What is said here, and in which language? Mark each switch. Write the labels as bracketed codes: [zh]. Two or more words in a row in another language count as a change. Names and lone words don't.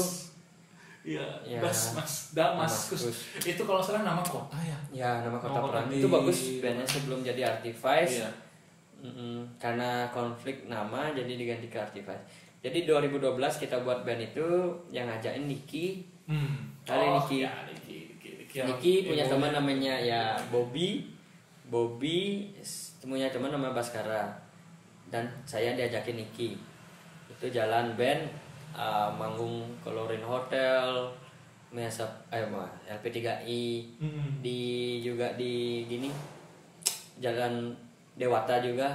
[id] Iya, Damaskus. Itu kalau salah nama kota ya. Ya, nama kota perang. Itu bagus bandnya sebelum jadi Artivice. Iya. Karena konflik nama jadi diganti ke Artivice. Jadi 2012 kita buat band itu yang ngajakin Niki. Niki punya teman namanya ya Bobby, punya teman nama Baskara. Dan saya diajakin Niki. Itu jalan band manggung ke Lorin Hotel, LP3I, juga di gini Jalan Dewata juga.